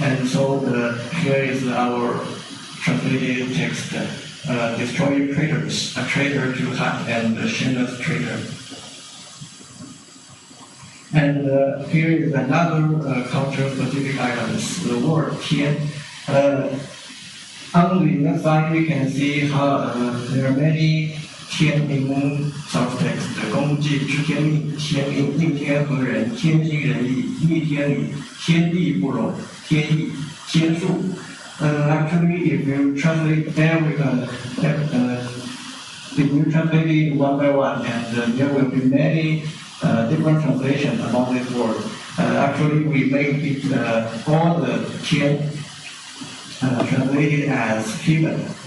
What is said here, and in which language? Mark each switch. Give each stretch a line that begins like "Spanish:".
English: And so here is our translated text: destroy traitors, a traitor to Han, and a shameless traitor. And here is another culture-specific items, the word 天. On the left side, we can see how there are many 天 in subtext.
Chinese: 公祭知天命，天命应天和人，天心人意，逆天理，天地不容，天意，天数.
English: Actually, if you translate it one by one, and there will be many different translations about this word. Actually, we make it all the 天 translated as given.